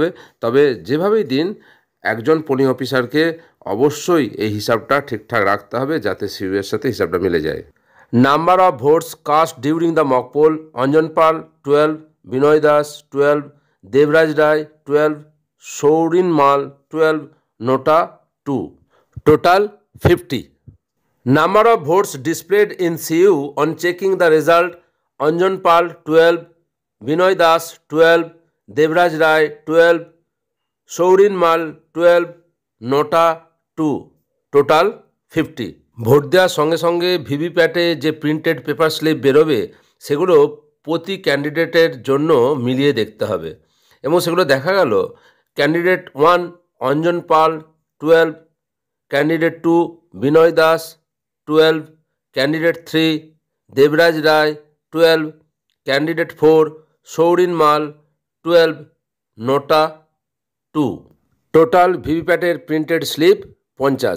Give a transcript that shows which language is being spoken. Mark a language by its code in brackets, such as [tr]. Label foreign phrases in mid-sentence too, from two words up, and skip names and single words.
[bn] তবে যেভাবেই দিন একজন [en] polling officer [bn] অবশ্যই এই হিসাবটা ঠিকঠাক রাখতে হবে যাতে সিইউর সাথে হিসাবটা মিলে যায়। [en] Number of votes cast during the mock poll: Anjan Pal 12, Binoy Das 12, Devraj Rai 12, Sourin Mal 12, NOTA 2, total 50. Number of votes displayed in CU on checking the result: Anjan Pal 12, Binoy Das 12, Devraj Rai 12, Sourin Mal 12, Nota 2, total 50. [bn] ভোট দেওয়ার সঙ্গে সঙ্গে ভিভিপ্যাটে যে [en] printed paper slip [bn] বেরোবে সেগুলো প্রতি ক্যান্ডিডেটের জন্য মিলিয়ে দেখতে হবে এবং সেগুলো দেখা গেল ক্যান্ডিডেট 1 অঞ্জন পাল 12, ক্যান্ডিডেট 2 বিনয় দাস 12, ক্যান্ডিডেট 3 দেবরাজ রায় 12, ক্যান্ডিডেট 4 সৌরিন মাল 12, নোটা 2, [en] total VVPAT's printed slip [bn] 50.